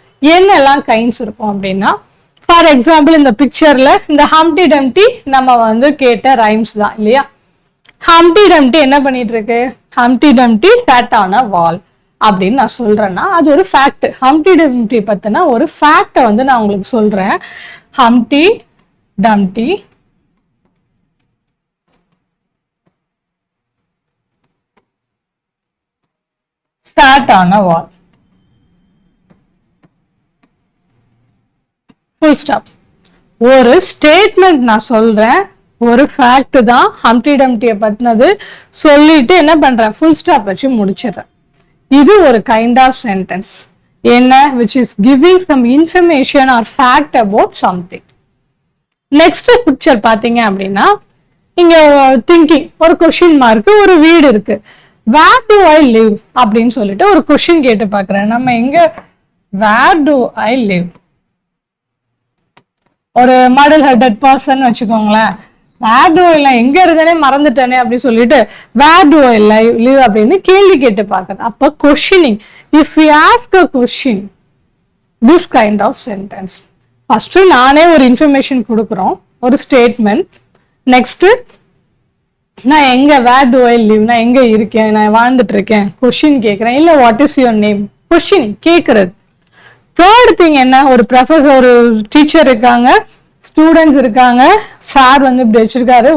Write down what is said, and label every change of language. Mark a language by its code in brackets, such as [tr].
[ta] என்னெல்லாம் கைண்ட்ஸ் இருக்கும் அப்படின்னா, ஃபார் எக்ஸாம்பிள் இந்த பிக்சர்ல இந்த ஹம்டி டம்டி நம்ம வந்து கேட்ட ரைம்ஸ் தான் இல்லையா. ஹம்டி டம்டி என்ன பண்ணிட்டு இருக்கு, ஹம்டி டம்டி [en] sat on a wall [ta] அப்படின்னு நான் சொல்றேன்னா அது ஒரு ஃபேக்ட். ஹம்டி டம்டி பத்தின ஒரு ஃபேக்டை வந்து நான் உங்களுக்கு சொல்றேன். [en] Humpty Dumpty sat on a wall. Full stop. [ta] ஒரு ஸ்டேட்மெண்ட் நான் சொல்றேன், ஒரு ஃபேக்ட் தான் ஹம்டி டம்டியை பத்தினது, சொல்லிட்டு என்ன பண்றேன், ஃபுல் ஸ்டாப் வச்சு முடிச்சிடுறேன். இது ஒரு கைண்ட் ஆஃப் சென்டென்ஸ். [en] என்ன, which is giving some information or fact about something. [ta] Next picture பாத்தீங்க அப்படின்னா இங்க திங்கிங், ஒரு கொஸ்டின் மார்க், ஒரு வீடு இருக்கு. [en] where do I live [ta] அப்படின்னு சொல்லிட்டு ஒரு கொஸ்டின் கேட்டு பாக்குறேன். நம்ம எங்க [en] where do I live, [ta] ஒரு மாடல் ஹெட்டட் பர்சன் வச்சுக்கோங்களேன். [en] where do I live, [ta] எங்க இருந்தேனே மறந்துட்டேனே அப்படின்னு சொல்லிட்டு where do I live அப்படின்னு கேள்வி கேட்டு பாக்குறது. அப்ப questioning. [en] if we ask a question, this kind of sentence. [ta] First நானே ஒரு இன்ஃபர்மேஷன் கொடுக்குறோம், ஒரு ஸ்டேட்மெண்ட். நெக்ஸ்ட் நான் எங்க [en] where do I live, [ta] நான் எங்க இருக்கேன், நான் வாழ்ந்துட்டு இருக்கேன், கொஸ்டின் கேட்கிறேன். இல்ல [en] what is your name, [ta] question கேட்கறது. தேர்ட் திங் என்ன, ஒரு ப்ரொஃபஸர், ஒரு டீச்சர் இருக்காங்க, ஸ்டூடெண்ட்ஸ் இருக்காங்க, சார் வந்து இப்படி வச்சிருக்காரு.